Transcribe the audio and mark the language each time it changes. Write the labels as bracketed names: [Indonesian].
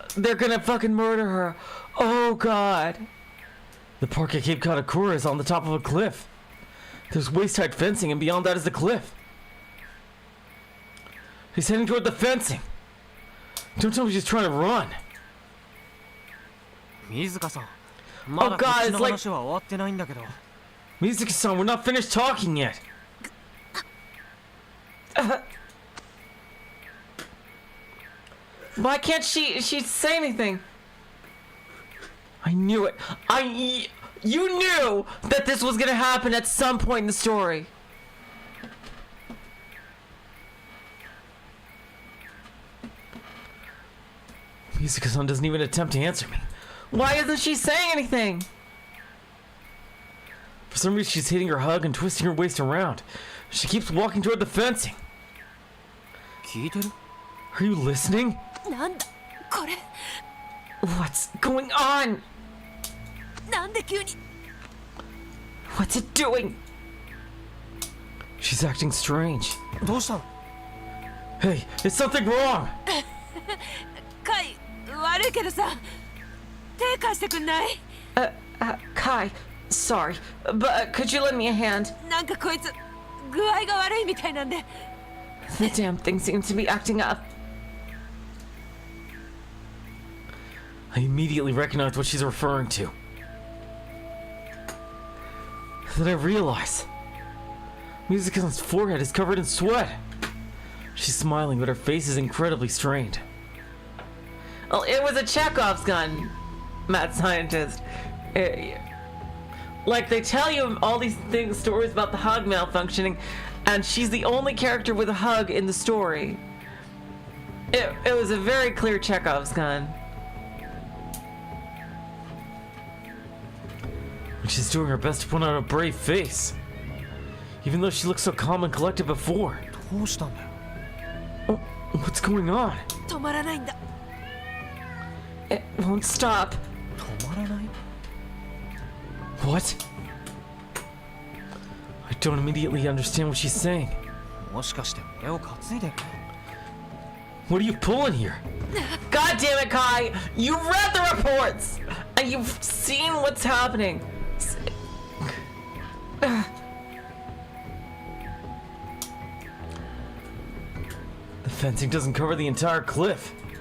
[English] They're gonna fucking murder her. Oh god! The park at Cape Katakura is on the top of a cliff. There's waist-high fencing, and beyond that is the cliff. He's heading toward the fencing. Don't tell me she's trying to run. [Japanese] 水香さん。まだこっちの話は終わってないんだけど。 [English] Mizuki-san, we're not finished talking yet. Why can't she say anything? I knew it. You knew that this was gonna happen at some point in the story. Mizuka-san doesn't even attempt to answer me. Why isn't she saying anything? For some reason, she's hitting her hug and twisting her waist around. She keeps walking toward the fencing. [Japanese] 聞いてる？ [English] Are you listening? [Japanese] なんだこれ？ [English] What's going on? [Japanese] なんで急に？ [English] What's it doing? She's acting strange. [Japanese] どうしたの？ [English] Hey, is something wrong? [Japanese] カイ悪いけどさ手貸してくんない？ [English] Kai, sorry, but could you lend me a hand? [Japanese] なんかこいつ具合が悪いみたいなんで。 [English] The damn thing seems to be acting up. I immediately recognize what she's referring to. Then I realize Mizuka-san's forehead is covered in sweat. She's smiling, but her face is incredibly strained. Well, it was a Chekhov's gun, mad scientist. Like, they tell you all these stories about the hug malfunctioning, and she's the only character with a hug in the story. It was a very clear Chekhov's gun. She's doing her best to put on a brave face, even though she looked so calm and collected before. [Japanese] どうしたんだよ。 [English] Oh, what's going on? [Japanese] 止まらないんだ。 [English] It won't stop. [Japanese] 止まらない？ [English] What? I don't immediately understand what she's saying. [Japanese] もしかして俺を担いでる？ [English] What are you pulling here? God damn it, Kai! You read the reports! And you've seen what's happening. The fencing doesn't cover the entire cliff.